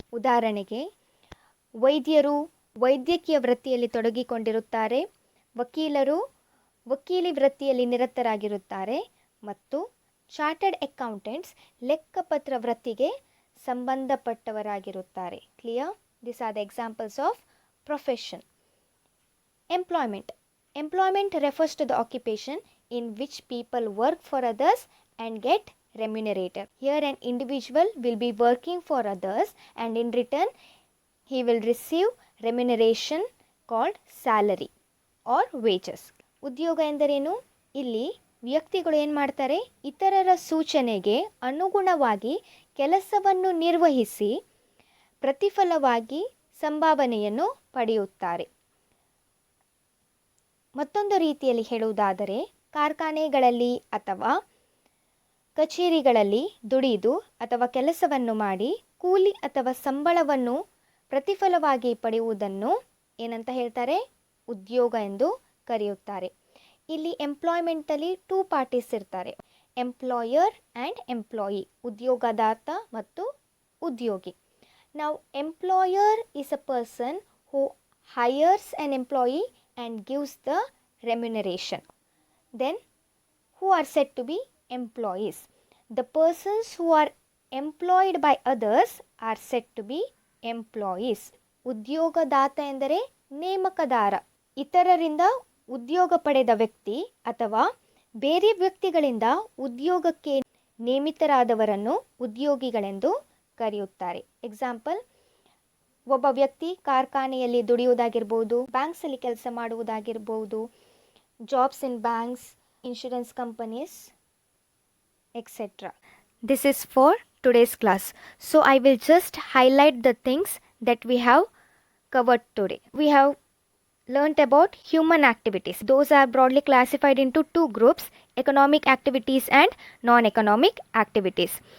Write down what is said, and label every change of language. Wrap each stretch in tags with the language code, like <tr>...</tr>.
<kn>ಉದಾಹರಣೆಗೆ, ವೈದ್ಯರು ವೈದ್ಯಕೀಯ ವೃತ್ತಿಯಲ್ಲಿ ತೊಡಗಿಕೊಂಡಿರುತ್ತಾರೆ, ವಕೀಲರು ವಕೀಲಿ ವೃತ್ತಿಯಲ್ಲಿ ನಿರತರಾಗಿರುತ್ತಾರೆ, ಮತ್ತು ಚಾರ್ಟರ್ಡ್ ಅಕೌಂಟೆಂಟ್ಸ್ ಲೆಕ್ಕಪತ್ರ ವೃತ್ತಿಗೆ ಸಂಬಂಧಪಟ್ಟವರಾಗಿರುತ್ತಾರೆ.</kn> <en>Clear? These are the examples of profession. Employment. Employment refers to the occupation in which people work for others and get remunerated. Here an individual will be working for others and in return he will receive remuneration called salary or wages.</en> <kn>ಉದ್ಯೋಗ ಎಂದರೇನು? ಇಲ್ಲಿ ವ್ಯಕ್ತಿಗಳು ಏನು ಮಾಡ್ತಾರೆ? ಇತರರ ಸೂಚನೆಗೆ ಅನುಗುಣವಾಗಿ ಕೆಲಸವನ್ನು ನಿರ್ವಹಿಸಿ ಪ್ರತಿಫಲವಾಗಿ ಸಂಭಾವನೆಯನ್ನು ಪಡೆಯುತ್ತಾರೆ. ಮತ್ತೊಂದು ರೀತಿಯಲ್ಲಿ ಹೇಳುವುದಾದರೆ, ಕಾರ್ಖಾನೆಗಳಲ್ಲಿ ಅಥವಾ ಕಚೇರಿಗಳಲ್ಲಿ ದುಡಿದು ಅಥವಾ ಕೆಲಸವನ್ನು ಮಾಡಿ ಕೂಲಿ ಅಥವಾ ಸಂಬಳವನ್ನು ಪ್ರತಿಫಲವಾಗಿ ಪಡೆಯುವುದನ್ನು ಏನಂತ ಹೇಳ್ತಾರೆ? ಉದ್ಯೋಗ ಎಂದು ಕರೆಯುತ್ತಾರೆ. ಇಲ್ಲಿ ಎಂಪ್ಲಾಯ್ಮೆಂಟಲ್ಲಿ 2 ಪಾರ್ಟೀಸ್ ಇರ್ತಾರೆ:</kn> <en>employer and employee,</en> <kn>ಉದ್ಯೋಗದಾತ ಮತ್ತು ಉದ್ಯೋಗಿ.</kn> <en>ನಾವು employer is a person who hires an employee and gives the remuneration. Then who are said to be employees? The persons who are employed by others are said to be employees.</en> <kn>ಉದ್ಯೋಗದಾತ ಎಂದರೆ ನೇಮಕದಾರ. ಇತರರಿಂದ ಉದ್ಯೋಗ ಪಡೆದ ವ್ಯಕ್ತಿ ಅಥವಾ ಬೇರೆ ವ್ಯಕ್ತಿಗಳಿಂದ ಉದ್ಯೋಗಕ್ಕೆ ನೇಮಿತರಾದವರನ್ನು ಉದ್ಯೋಗಿಗಳೆಂದು ಕರೆಯುತ್ತಾರೆ. ಎಕ್ಸಾಂಪಲ್, ಒಬ್ಬ ವ್ಯಕ್ತಿ ಕಾರ್ಖಾನೆಯಲ್ಲಿ ದುಡಿಯುವುದಾಗಿರ್ಬೋದು, ಬ್ಯಾಂಕ್ಸಲ್ಲಿ ಕೆಲಸ ಮಾಡುವುದಾಗಿರ್ಬೋದು,</kn> <en>Jobs in banks, insurance companies, etc. This is for today's class. So I will just highlight the things that we have covered today. We have learnt about human activities. Those are broadly classified into two groups: economic activities and non-economic activities.</en>